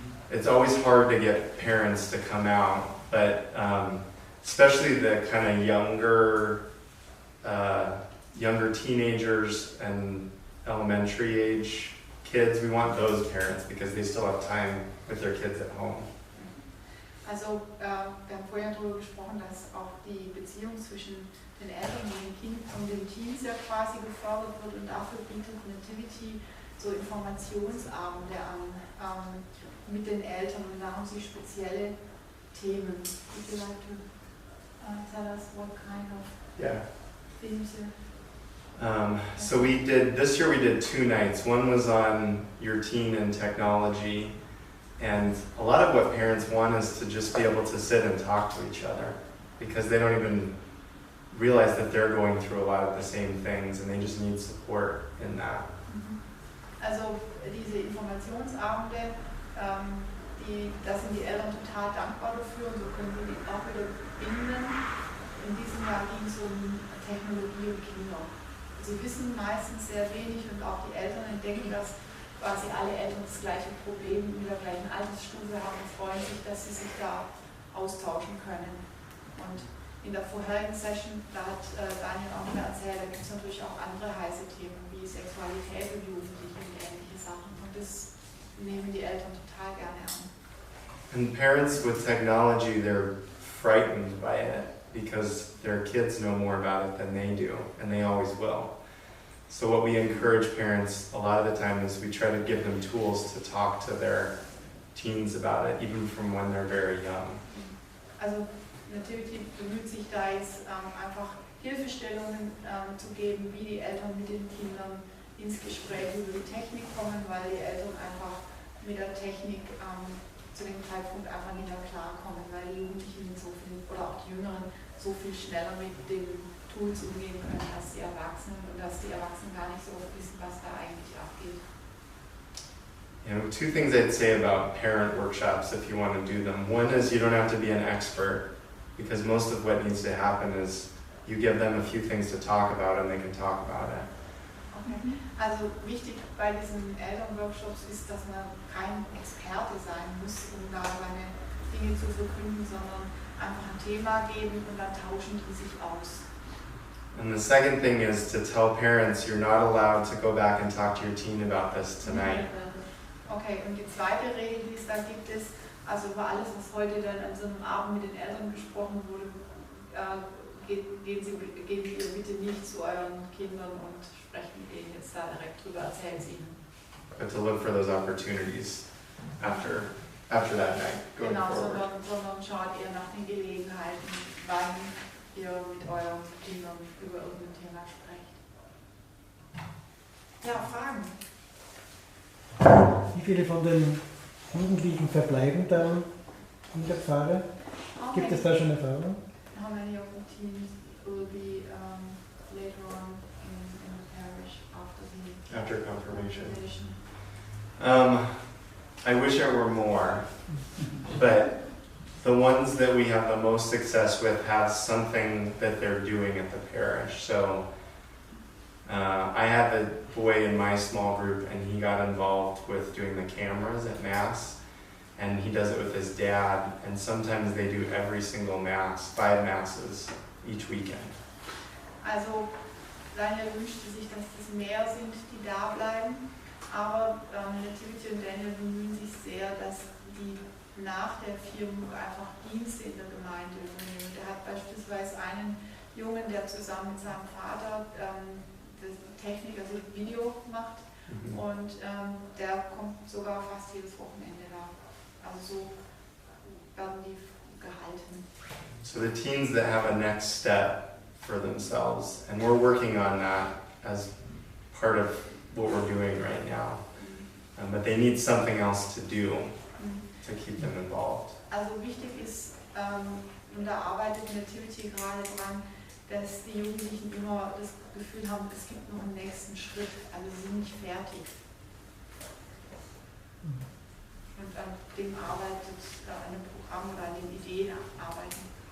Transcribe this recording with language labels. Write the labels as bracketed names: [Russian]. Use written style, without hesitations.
[English] It's always hard to get parents to come out, but especially the kind of younger teenagers and elementary age kids, we want those parents because they still have time with their kids at home. [German] Also wir haben vorher darüber gesprochen, dass auch die Beziehung zwischen den Eltern und den Teens ja quasi gefördert wird, und dafür bietet Nativity so Informationsabende an mit den Eltern, und da haben sie spezielle Themen. [English] Would you like to tell us what kind of themes? So this year we did 2 nights. One was on your teen and technology. And a lot of what parents want is to just be able to sit and talk to each other, because they don't even realize that they're going through a lot of the same things and they just need support in that. [German] Also diese Informationsabende, da sind die Eltern total dankbar dafür, und so können wir die auch wieder binden. In diesem Jahr ging es um Technologie und Kinder. sie wissen meistens sehr wenig und auch die Eltern entdecken, dass quasi alle Eltern das gleiche Problem in der gleichen Altersstufe haben und freuen sich, dass sie sich da austauschen können. Und in der vorherigen Session, da hat Daniel auch noch erzählt, da gibt es natürlich auch andere heiße Themen wie Sexualität und Jugendliche und ähnliche Sachen. Und das nehmen die Eltern total gerne an. [English] And parents with technology, they're frightened by it because their kids know more about it than they do, and they always will. So what we encourage parents a lot of the time is we try to give them tools to talk to their teens about it, even from when they're very young. [German] Also Nativity bemüht sich da jetzt einfach Hilfestellungen zu geben, wie die Eltern mit den Kindern ins Gespräch über die Technik kommen, weil die Eltern einfach mit der Technik zu dem Zeitpunkt einfach nicht mehr klarkommen, weil die Jugendlichen so viel, oder auch die Jüngeren so viel schneller mit den Tools umgehen können als die Erwachsenen und dass die Erwachsenen gar nicht so wissen, was da eigentlich abgeht. [English] You know, two things I'd say about parent workshops if you want to do them. One is you don't have to be an expert, because most of what needs to happen is you give them a few things to talk about and they can talk about it. Okay. [German] Also wichtig bei diesen Elternworkshops ist, dass man kein Experte sein muss, um da seine Dinge zu verkünden, sondern einfach ein Thema geben und dann tauschen die sich aus. [English] And the second thing is to tell parents you're not allowed to go back and talk to your teen about this tonight. [German] Okay, und die zweite Regel, die es da gibt, ist, also über alles, was heute dann an so einem Abend mit den Eltern besprochen wurde, gehen Sie bitte nicht zu euren Kindern und sprechen mit ihnen jetzt da direkt drüber, erzählen Sie ihnen. [English] But to look for those opportunities after that night, going [German] Genau, [English] forward. [German] sondern schaut ihr nach den Gelegenheiten, wann ihr mit euren Kindern über irgendein Thema sprecht. Ja, Fragen? Wie viele von den Jugendlichen verbleiben dann in der Pfarre? Gibt es da schon Erfahrung? [English] How many of the teens will be later on in the parish after Confirmation. confirmation? I wish there were more, but the ones that we have the most success with have something that they're doing at the parish. So I had a boy in my small group, and he got involved with doing the cameras at Mass, and he does it with his dad, and sometimes they do every single Mass, 5 Masses each weekend. [German] Also Daniel wünschte sich, dass es mehr sind, die da bleiben, aber Nativity und Daniel bemühen sich sehr, dass die nach der Firmung einfach Dienste in der Gemeinde übernehmen. Der hat beispielsweise einen Jungen, der zusammen mit seinem Vater Technik, also Video macht, und der kommt sogar fast jedes Wochenende da. Also so werden die gehalten. [English] So the teens that have a next step for themselves, and we're working on that as part of what we're doing right now, but they need something else to do to keep them involved. [German] Also wichtig ist, und da arbeitet Nativity gerade dran, dass die Jugendlichen immer das Gefühl haben, es gibt noch einen nächsten Schritt, also sie sind nicht fertig. Und an dem arbeitet, an dem Programm oder an den Ideen arbeiten.